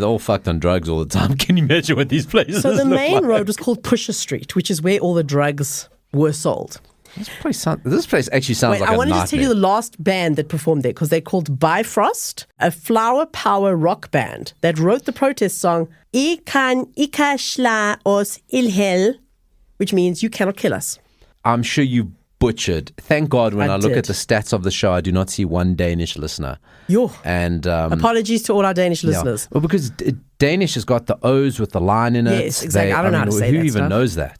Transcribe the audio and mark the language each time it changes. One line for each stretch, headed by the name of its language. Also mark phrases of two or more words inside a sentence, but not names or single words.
English: They're all fucked on drugs all the time. Can you imagine what these places So the look main like? road was called Pusher Street, which is where all the drugs were sold. This place actually sounds like I a want to just tell you nightmare. the last band that performed there, because they're called Bifrost, a flower power rock band that wrote the protest song "I kan ikke slå oss ihjel," which means you cannot kill us. I'm sure you butchered. Thank God when I look did. at the stats of the show, I do not see one Danish listener. Yo. And Apologies to all our Danish listeners. Well, because Danish has got the O's with the line in it. Yes, exactly. I don't know how to say who that even stuff. knows that?